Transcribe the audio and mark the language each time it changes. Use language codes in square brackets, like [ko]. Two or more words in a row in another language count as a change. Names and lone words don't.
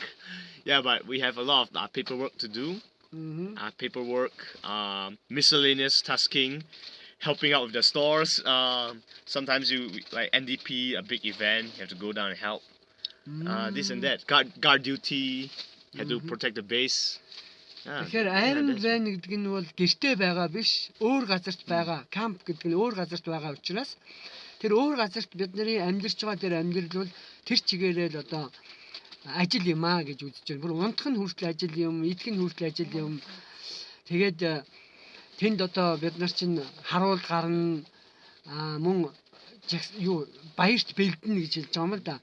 [en] Yeah, but we have a lot of paperwork to do. Paperwork, miscellaneous tasking, helping out with the stores. Sometimes you like NDP, a big event, you have to go down and help. This and that. Guard duty, you have to protect the base. [mn] Тэгэхээр Iron Man гэдэг нь бол гэртээ байгаа биш, өөр газарт байгаа. Camp гэдэг нь өөр газарт байгаа учраас тэр өөр газарт бидний амьдарч байгаа тэр амьдрал бол тэр чигээрээ л одоо ажил юм гэж үзэж байна. Бүр унтах нь хүртэл ажил юм, идэх нь хүртэл ажил юм. Тэгээд тэнд одоо бид нар чинь харуул гарна, мөн баярт бэлдэнэ гэж хэлж байгаа юм л да.